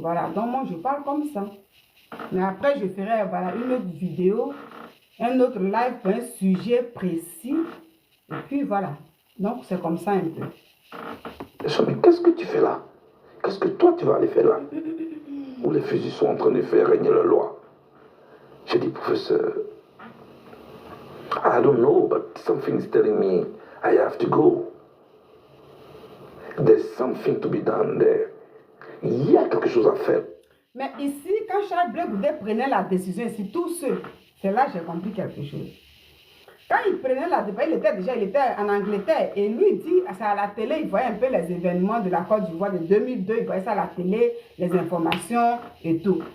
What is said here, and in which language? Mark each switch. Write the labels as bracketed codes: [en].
[fr] Voilà, donc moi je parle comme ça. Mais après, je ferai voilà, une autre vidéo, un autre live pour un sujet précis. Et puis voilà, donc c'est comme ça un peu. Mais qu'est-ce que tu fais là? Qu'est-ce que toi tu vas aller faire là? Où les fusils sont en train de faire régner la loi. J'ai dit, professeur, [en] I don't know, but something is telling me I have to go. There's something to be done there. [fr] Il y a quelque chose à faire. Mais ici, quand Charles Blé Goudé prenait la décision, ici, tous ceux, c'est là que j'ai compris quelque chose. Quand il prenait la décision, il était en Angleterre et lui dit, c'est à la télé, il voyait un peu les événements de la Côte d'Ivoire de 2002, il voyait ça à la télé, les informations et tout.